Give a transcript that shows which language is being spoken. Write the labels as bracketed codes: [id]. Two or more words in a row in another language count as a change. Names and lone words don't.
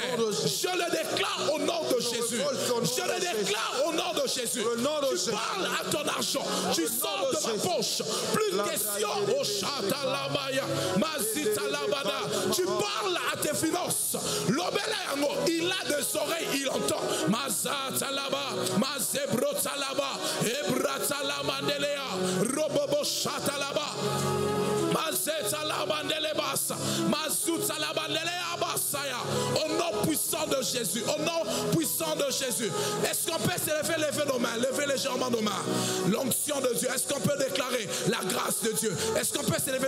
[fr] Je le déclare au nom de Jésus. Je le déclare au nom de Jésus. Tu parles à ton argent, tu sors de ma poche, plus question au chatalamaya, mazitalabada. Tu parles à tes finances. L'obéléango, il a des oreilles, il entend. Mazatalaba, mazebrotalaba, ebratalama, robobo chatalaba. Au nom puissant de Jésus, au nom puissant de Jésus, est-ce qu'on peut s'élever, lever nos mains, lever légèrement nos mains? L'onction de Dieu, est-ce qu'on peut déclarer la grâce de Dieu? Est-ce qu'on peut s'élever?